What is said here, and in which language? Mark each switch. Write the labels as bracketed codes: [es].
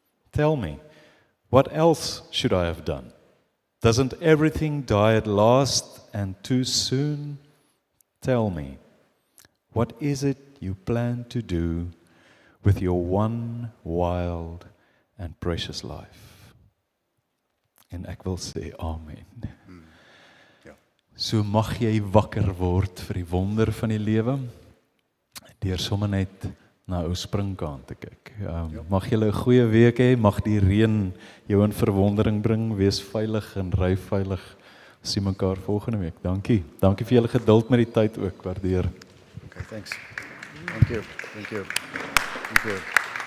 [en] Tell me, what else should I have done? Doesn't everything die at last and too soon? Tell me, what is it you plan to do with your one wild and precious life? [af] En ek wil sê amen. Ja. So mag jy wakker word vir die wonder van die lewe, deur sommer net na ou springkaan te kyk. Mag jy 'n goeie week hê, mag die reën jou in verwondering bring, wees veilig en ry veilig. Sien mekaar volgende week. Dankie. Dankie vir julle geduld met die tyd ook, waardeer. [en] Okay, thanks. Thank you. Thank you. Thank you.